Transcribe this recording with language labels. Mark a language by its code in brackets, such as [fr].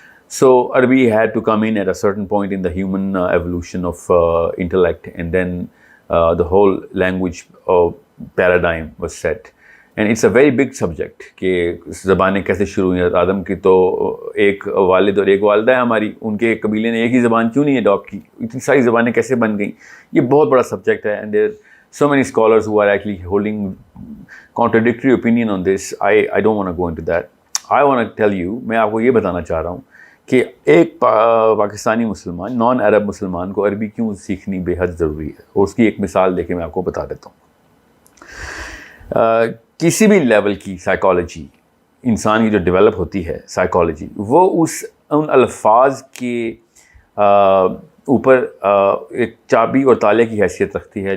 [en] So Arabic had to come in at a certain point in the human evolution of intellect, and then the whole language paradigm was set. And it's a very big subject [ur] کہ زبانیں کیسے شروع ہوئی. آدم کی تو ایک والد اور ایک والدہ ہے ہماری, ان کے قبیلے نے ایک ہی زبان کیوں نہیں اڈاپٹ کی؟ اتنی ساری زبانیں کیسے بن گئیں؟ یہ بہت بڑا سبجیکٹ ہے. [en] And there so many scholars who are actually holding contradictory opinion on this. I don't want to go into that. I want to tell you, [ur] میں آپ کو یہ بتانا چاہ رہا ہوں کہ ایک پاکستانی مسلمان, نان عرب مسلمان کو عربی کیوں سیکھنی بے حد ضروری ہے. اور اس کی ایک مثال دے کے میں آپ کو بتا دیتا ہوں. کسی بھی لیول کی سائیکالوجی انسان کی جو ڈیولپ ہوتی ہے سائیکالوجی, وہ ان الفاظ کے اوپر ایک چابی اور تالے کی حیثیت رکھتی ہے.